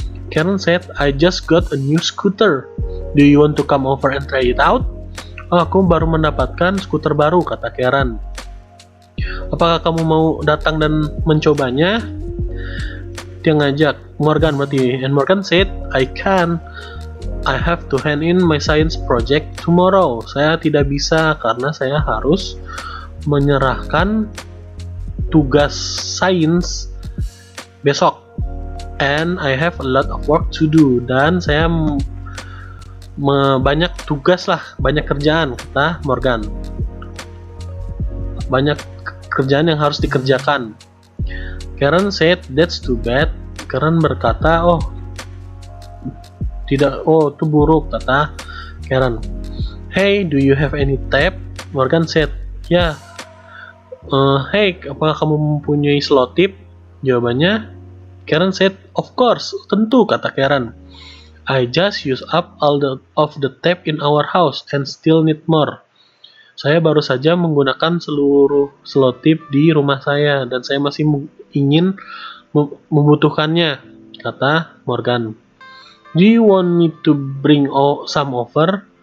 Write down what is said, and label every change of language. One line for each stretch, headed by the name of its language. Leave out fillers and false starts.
English: Karen said, I just got a new scooter. Do you want to come over and try it out?
Indonesian: Oh, aku baru mendapatkan skuter baru, kata Karen. Apakah kamu mau datang dan mencobanya? Dia ngajak Morgan berarti.
English: And Morgan said, I can. I have to hand in my science project tomorrow.
Indonesian: Saya tidak bisa karena saya harus menyerahkan tugas sains besok.
English: And I have a lot of work to do.
Indonesian: Dan saya banyak tugas lah, banyak kerjaan, kata Morgan. Banyak kerjaan yang harus dikerjakan.
English: Karen said, that's too bad.
Indonesian: Karen berkata, itu buruk, kata Karen.
English: Hey, do you have any tape? Morgan said, yeah.
Indonesian: Hey, apakah kamu mempunyai selotip? Jawabannya,
English: Karen said, of course,
Indonesian: tentu, kata Karen.
English: I just use up all of the tape in our house and still need more.
Indonesian: Saya baru saja menggunakan seluruh selotip di rumah saya dan saya masih ingin membutuhkannya, kata Morgan.
English: Do you want me to bring some over?